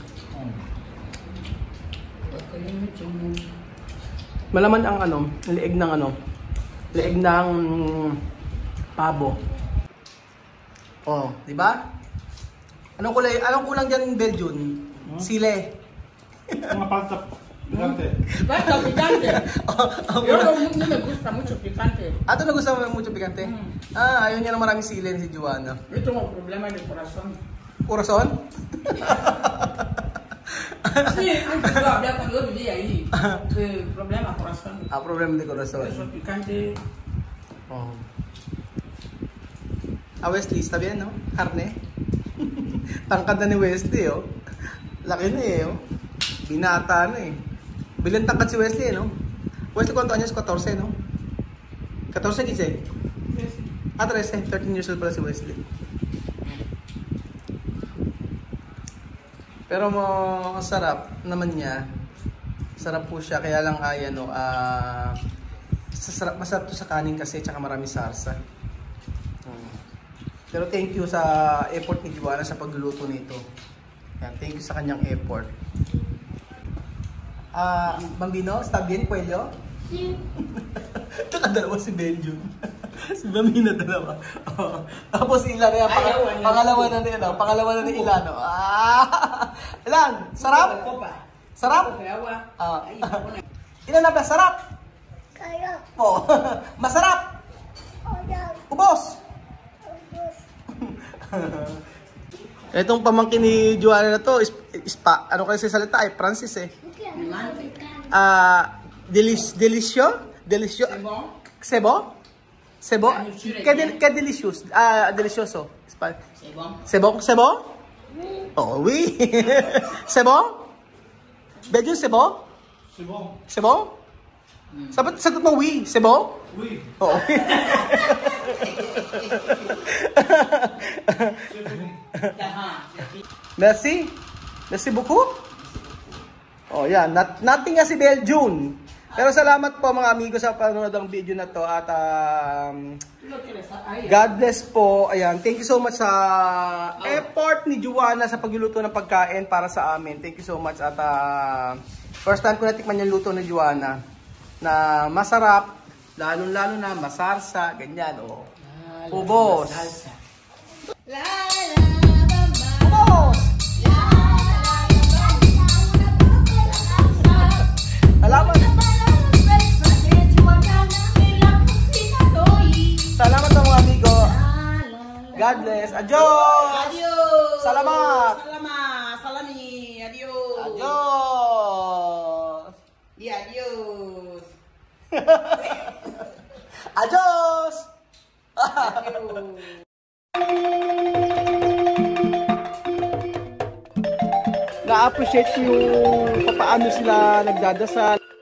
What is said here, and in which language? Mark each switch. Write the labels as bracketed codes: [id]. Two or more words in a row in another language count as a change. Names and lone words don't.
[tl] Malaman ang leeg ng pabo. Di ba? Anong kulang diyan, Belgium? Sile. [es] Mga palta picante. Palta picante. Yo no me gusta mucho picante. [tl] Ito na gusto mo [es] mucho picante? [tl] Ayaw niya ng maraming sile si Joanna. [es] Yo tengo problema de corazón. Corazón? Sí, antes yo hablaba cuando yo vivía ahí. Problema corazón. Problema de corazón. Eso picante. Wesley, está bien, no? Carne. [tl] Tangkad na ni Wesley, Laki na Binata na Bilang tangkad si Wesley, no? [es] Wesley, ¿cuántos años? 14, no? 14, 15? 13. [tl] 13 [en] years old [tl] pala si Wesley. Pero masarap naman niya. Sarap po siya, kaya lang masarap to sa kanin kasi, tsaka maraming sarsa. Pero [en] thank you [tl] sa effort ni Joanna sa pagluluto nito. Yan, [en] thank you [tl] sa kanyang effort. [es] Bambino, está bien, Cuello? Sí. [tl] Dalawa si Belgium. Si Bambino dalawa. Tapos Ilan na yan, pangalawa na ni Ilano. Ilan? Sarap? Sarap? Ah. Ilan na ba? Sarap? Oh. Masarap? Ubos? Itong pamangkin ni Joanna na to, ano kasi salita ay Francis eh. Delisyo? Delisyo? [fr] Sebo? Sebo? [es] Que delicious. [fr] Delicioso. Sebo? Sebo? Oh, oui. Sebo? Bedyo sebo? Sebo. Sebo? [tl] Sagot mo oui. Sebo? [fr] Oui. [tl] Oo. Merci. [fr] Merci beaucoup. [tl] Oh, yan. Nothing nga si Belgium. Pero salamat po mga amigo sa panonood ng video na to at [en] God bless [tl] po. Ayan, [en] thank you so much [tl] sa effort ni Joanna sa pagluluto ng pagkain para sa amin. [en] Thank you so much [tl] at [en] first time [tl] ko natikman yung luto ni Joanna na masarap, lalo-lalo na masarsa, ganyan oh. Ubos. Ubos. Salamat. Salamat sa mga amigo. [en] God bless. Adios. [es] Adios. [tl] Salamat. Salamat. [es] Salami. Adios. Adios. Di adios. Adios. Adios. [tl] Na-appreciate ko yung paano sila nagdadasal.